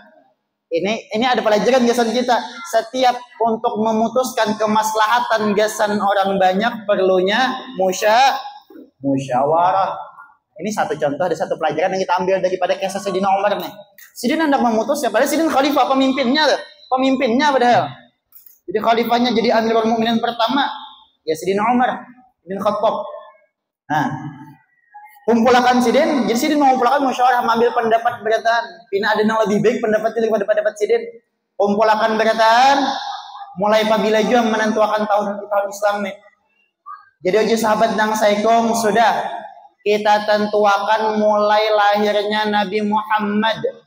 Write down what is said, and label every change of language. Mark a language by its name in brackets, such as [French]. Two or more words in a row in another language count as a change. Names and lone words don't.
[Banjar] Ini ada pelajaran gasan kita. Setiap untuk memutuskan kemaslahatan gasan orang banyak perlunya musyawarah. Ini satu contoh, ada satu pelajaran yang kita ambil daripada kisah Sayyidina Umar nih. Sidin hendak memutus ya, padahal Sidin khalifah pemimpinnya padahal. Jadi khalifahnya jadi Amirul Mukminin pertama ya Sayyidina Umar bin Khattab. Nah, kumpulkan Sidin, jadi Sidin mengumpulkan musyawarah mengambil pendapat berataan. Pina ada yang lebih baik pendapatnya daripada pendapat Sidin. Kumpulkan berataan, mulai pabila juga menentukan tahun Islam nih. Jadi uji sahabat nang saikong sudah kita tentuakan mulai lahirnya Nabi Muhammad.